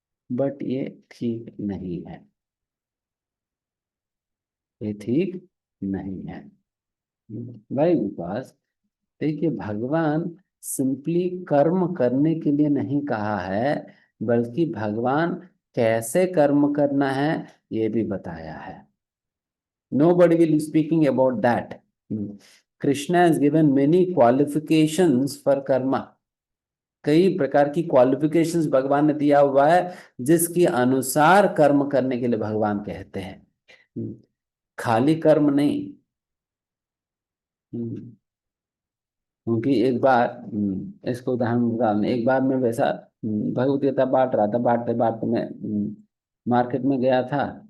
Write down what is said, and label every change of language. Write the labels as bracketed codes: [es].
[hi] But ये ठीक नहीं है, ये ठीक नहीं है। भाई विकास, देखिए भगवान सिंपली कर्म करने के लिए नहीं कहा है, बल्कि भगवान कैसे कर्म करना है ये भी बताया है। [en] Nobody will be speaking about that. Krishna has given many qualifications for karma. [hi] कई प्रकार की क्वालिफिकेशंस भगवान ने दिया हुआ है, जिसके अनुसार कर्म करने के लिए भगवान कहते हैं। खाली कर्म नहीं। हम्म, क्योंकि एक बार इसको उदाहरण एक बार मैं वैसा भगवत गीता बांट रहा था, बांटते बांटते मैं मार्केट में गया था।